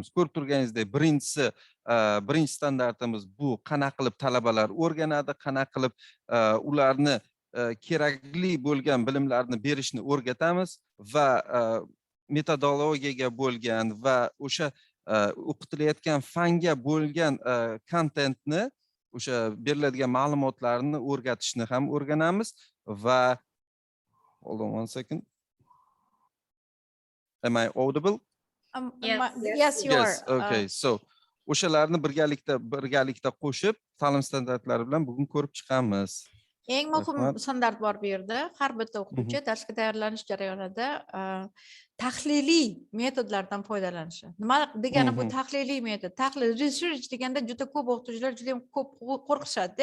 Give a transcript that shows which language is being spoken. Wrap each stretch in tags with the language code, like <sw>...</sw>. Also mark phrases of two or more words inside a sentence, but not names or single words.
<uz>Ko'rib turganingizdek, birinchi standartimiz bu qanaqa qilib talabalar o'rganadi, qanaqa qilib ularni kerakli bo'lgan bilimlarni berishni o'rgatamiz va metodologiyaga bo'lgan va o'sha o'qitilayotgan fanga bo'lgan kontentni, o'sha beriladigan ma'lumotlarni o'rgatishni ham o'rganamiz va</uz> <en>hold on 1 second. Am I audible? Yes, you are. Yes, okay.</en> <uz>So o'shalarni birgalikda qo'shib ta'lim standartlari bilan bugun ko'rib chiqamiz. Eng muhim standart bor bu yerda. Har bitta o'quvchi darsga tayyorlanish jarayonida tahliliy metodlardan foydalanishi. Nima degani bu tahliliy metod? Tahlil research deganda juda ko'p o'qituvchilar juda ham ko'p qo'rqishadi.</uz>